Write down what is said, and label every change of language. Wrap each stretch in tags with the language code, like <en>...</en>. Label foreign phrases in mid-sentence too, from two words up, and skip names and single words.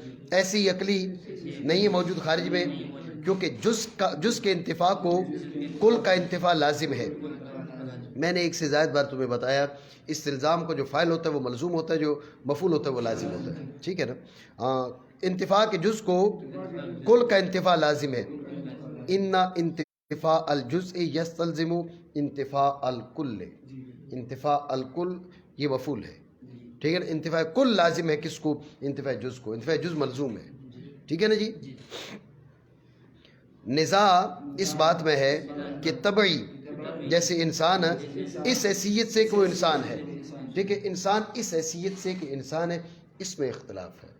<ur>ایسی عقلی نہیں ہے موجود خارج میں کیونکہ جز کے انتفاع کو کل کا انتفاع لازم ہے. میں نے ایک سے زائد بار تمہیں بتایا استلزام کو جو فاعل ہوتا ہے وہ ملزوم ہوتا ہے، جو مفعول ہوتا ہے وہ لازم ہوتا ہے. ٹھیک ہے نا؟ انتفاع کے جز کو کل کا انتفاع لازم ہے.</ur> <ar>ان انتفاع الجزء یستلزم انتفاع الکل. انتفاع الکل</ar> <ur>یہ مفعول ہے. ٹھیک ہے نا؟ انتفاع کل لازم ہے کس کو؟ انتفاع جز کو. انتفاع جز ملزوم ہے. ٹھیک ہے نا جی؟ نزاع اس بات میں ہے کہ طبعی جیسے انسان اس حیثیت سے کہ وہ انسان ہے. ٹھیک ہے، انسان اس حیثیت سے کہ انسان ہے اس میں اختلاف ہے.</ur>